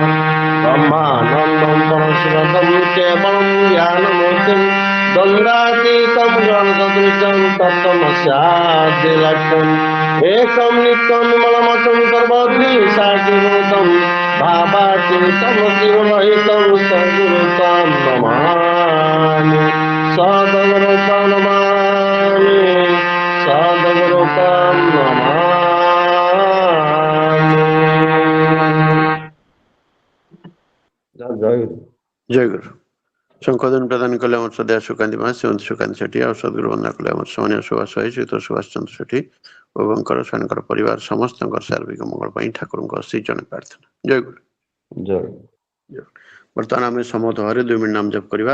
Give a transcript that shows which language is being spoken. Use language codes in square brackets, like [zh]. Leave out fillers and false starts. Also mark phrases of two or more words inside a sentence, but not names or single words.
[sa] ब्रह्मानन्दं परशिवं केवलं ज्ञानमूर्तिं द्वन्द्वातीतं ज्ञानसदृशं तत्त्वमस्यादिलक्ष्यम् एकं नित्यं विमलमचं सर्वद्विसाक्षिभूतं भावातीतं शिवरहितं सद्गुरुं नमामि सद्गुरुं नमामि सद्गुरुं नमामि। जय [or] ଜୟ ଗୁରୁ। ଶଙ୍ଖଧ୍ୱନି ପ୍ରଦାନ କଲେ ଆମର ସଦୟା ସୁକାନ୍ତି ମା ଶ୍ରୀମତୀ ସୁକାନ୍ତି ସେଠୀ। ଆଉ ସଦ୍ଗୁରୁ ବନ୍ଦନା କଲେ ଆମର ସାମାନ୍ୟ ସୁଭାଷ ଶ୍ରୀଯୁକ୍ତ ସୁଭାଷ ଚନ୍ଦ୍ର ସେଠୀ। ଉଭୟଙ୍କର ସେମାନଙ୍କର ପରିବାର ସମସ୍ତଙ୍କର ସାର୍ବିକ ମଙ୍ଗଳ ପାଇଁ ଠାକୁରଙ୍କ ଶ୍ରୀଚରଣ ପ୍ରାର୍ଥନା। ଜୟ ଗୁରୁ। ଜୟ। ବର୍ତ୍ତମାନ ଆମେ ସମୂହ ଭାବରେ 2 ମିନିଟ୍ ନାମ ଜପ କରିବା।